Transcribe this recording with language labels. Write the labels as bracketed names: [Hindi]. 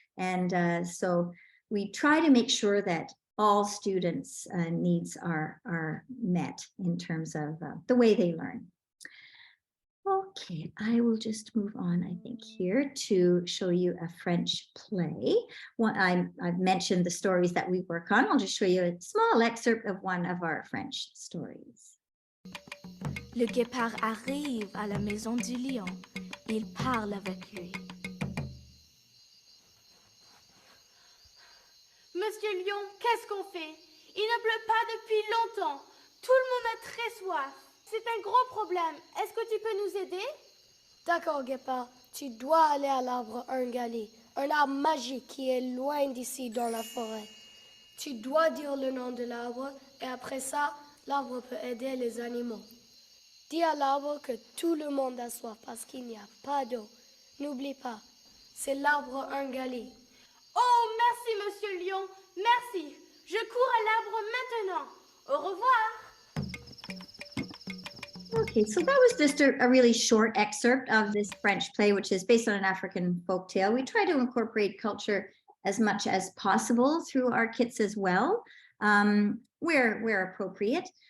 [English] And so we try to make sure that all students' needs are met in terms of the way they learn. Okay, I will just move on, I think, here to show you a French play. I've mentioned the stories that we work on. I'll just show you a small excerpt of one of our French stories. [French] Le guépard arrive à la maison du lion. Il parle avec lui. Monsieur Lion, qu'est-ce qu'on fait? Il ne pleut pas depuis longtemps. Tout le monde a très soif. C'est un gros problème. Est-ce que tu peux nous aider? D'accord, Guépard. Tu dois aller à l'arbre Ungali, un arbre magique qui est loin d'ici dans la forêt. Tu dois dire le nom de l'arbre et après ça, l'arbre peut aider les animaux. Dis à l'arbre que tout le monde a soif parce qu'il n'y a pas d'eau. N'oublie pas, c'est l'arbre Ungali. Oh, merci, Monsieur Lion. Merci. Je cours à l'arbre maintenant. Au revoir. [English] Okay, so that was just a really short excerpt of this French play, which is based on an African folktale. We try to incorporate culture as much as possible through our kits as well, where appropriate.